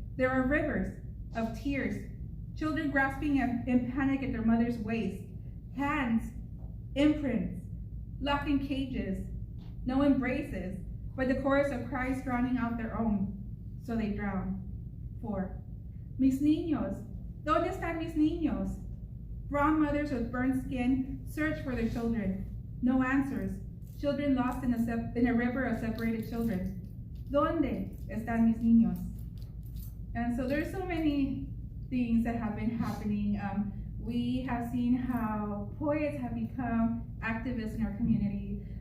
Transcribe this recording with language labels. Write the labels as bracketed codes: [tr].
[en] There are rivers of tears, children grasping in panic at their mother's waist, hands, imprints, locked in cages, no embraces, but the chorus of cries drowning out their own, so they drown. 4. [es] Mis niños, ¿dónde están mis niños? [en] Brown mothers with burnt skin search for their children. No answers. Children lost in a river of separated children. [es] ¿Dónde están mis niños? [en] And so there's so many things that have been happening. We have seen how poets have become activists in our community.